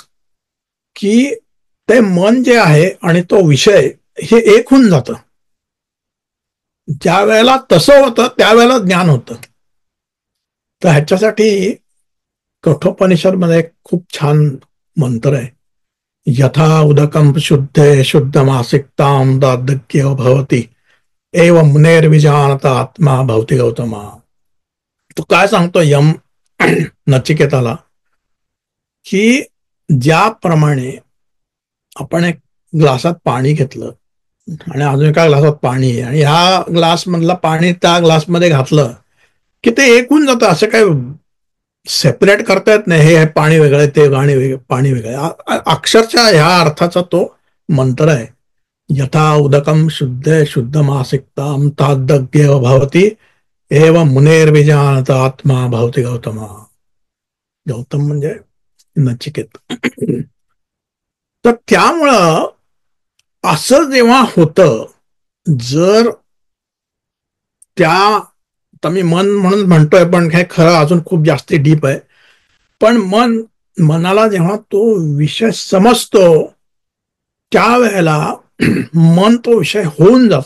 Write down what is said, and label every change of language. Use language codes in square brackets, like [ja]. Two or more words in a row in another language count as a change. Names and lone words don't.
[mr] की ते मन जे आहे आणि तो विषय हे एक होऊन जातं. ज्या वेळेला तसं होतं त्यावेळेला ज्ञान होतं. तर ह्याच्यासाठी कठोपनिषदमध्ये एक खूप छान मंत्र आहे, [sa] यथा उदकं शुद्धे शुद्धमासिकतां दार्ढ्य भवति एव मुनेर्विजानत आत्मा भवति गौतमा. [mr] तो काय सांगतो यम नचिकेताला की ज्याप्रमाणे आपण एक ग्लासात पाणी घेतलं आणि अजून एका ग्लासात पाणी आहे, आणि ह्या ग्लास मधलं पाणी त्या ग्लासमध्ये घातलं की ते एक होऊन जातं. असं काय सेपरेट करता येत नाही, हे पाणी वेगळं ते पाणी वेगळं. अक्षरशः ह्या अर्थाचा तो मंत्र आहे, [sa] यथा उदकं शुद्धे शुद्धमासिकतां तादग्य भवति एव मुनेर्विजानत आत्मा भवति गौतमा. [mr] गौतम म्हणजे नचिकेत. तर त्यामुळं असं जेव्हा होतं, जर त्या मी मन म्हणून म्हणतोय पण हे खरं अजून खूप जास्त डीप आहे, पण मनाला जेव्हा तो विषय समजतो त्यावेळेला मन तो विषय होऊन जातो.